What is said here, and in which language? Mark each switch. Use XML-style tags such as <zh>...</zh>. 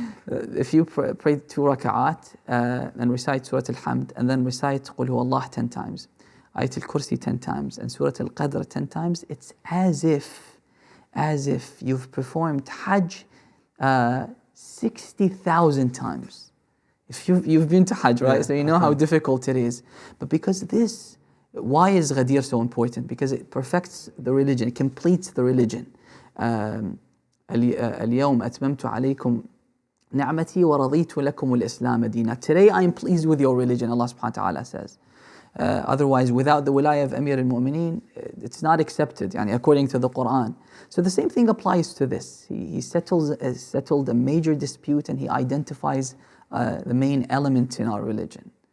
<en>if you pray 2 raka'at and recite Surah Al-Hamd and then recite Qul Huwa Allah 10 times, Ayat al-Kursi 10 times and Surah Al-Qadr 10 times, it's as if you've performed Hajj 60,000 times. If you've been to Hajj, right? So you know how difficult it is. But because this, why is Ghadir so important? Because it perfects the religion, it completes the religion.</en> <ar>اليوم أتممت عليكم نعمتي ورضيت لكم الإسلام دينا.</ar> <en>Today I am pleased with your religion, Allah subhanahu wa ta'ala says. Otherwise, without the wilayah of Amir al-Mu'mineen, it's not accepted, yani, according to the Quran. So the same thing applies to this. He settled a major dispute and he identifies the main element in our religion.</en>